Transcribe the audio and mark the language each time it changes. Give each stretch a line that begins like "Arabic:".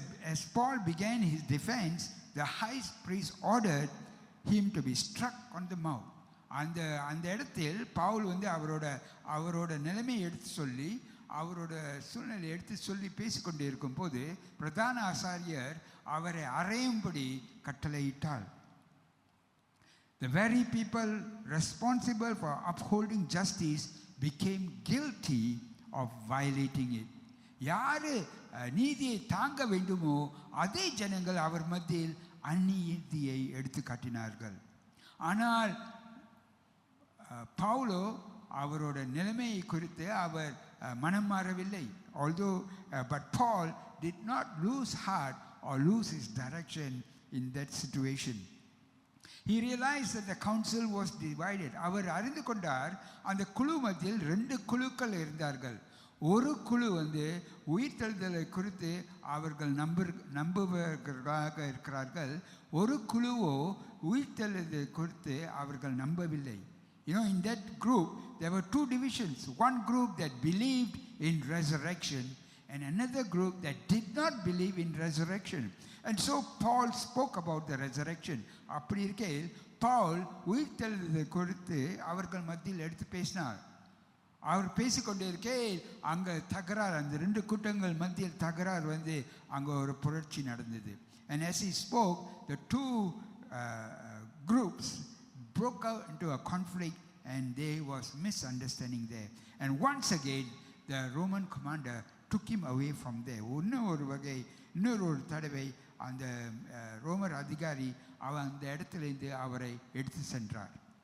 English: As Paul began his defense, the high priest ordered him to be struck on the mouth.
Tamil: அந்த இடத்தில் பவுல் அவரோட நிலைமையை எடுத்து சொல்லி அவரோட சூழ்நிலை எடுத்து சொல்லி பேசிக்கொண்டே இருக்கும் போது பிரதான ஆசாரியர் அவரை அறையும்படி கட்டளையிட்டார்.
English: The very people responsible for upholding justice became guilty of violating it.
Tamil: யாரு நீதியை தாங்க வேண்டுமோ அதே ஜனங்கள் அவர் மத்தியில் அநீதியை எடுத்து காட்டினார்கள். ஆனால் பவுலோ அவரோட நிலைமையை குறித்து அவர் மனம் மாறவில்லை.
English: But Paul did not lose heart or lose his direction in that situation. He realized that the council was divided.
Tamil: அவர் அறிந்து கொண்டார் அந்த குழு மத்தியில் 2 குழுக்கள் இருந்தார்கள். ஒரு குழு உயிர்த்தெழுதலை குறித்து அவர்கள் நம்புவர்களாக இருக்கிறார்கள். ஒரு குழுவோ உயிர்த்தெழுதலை குறித்து அவர்கள் நம்பவில்லை.
English: In that group there were 2 divisions. One group that believed in resurrection and another group that did not believe in resurrection. And so Paul spoke about the resurrection.
Tamil: அப்படி இருக்கையில் பவுல் உயிர்த்தெழுதலை குறித்து அவர்கள் மத்தியில் எடுத்து பேசினார். அவர் பேசிக்கொண்டே இருக்கையில் அங்கே தகராறு, அந்த 2 கூட்டங்கள் மத்தியில் தகராறு அங்கே ஒரு புரட்சி நடந்தது.
English: And as he spoke, the 2 groups broke out into a conflict and there was misunderstanding there. And once again the Roman commander took him away from there.
Tamil: இன்னொரு தடவை அந்த ரோமர் அதிகாரி அந்த இடத்திலிருந்து அவரை எடுத்து சென்றார்.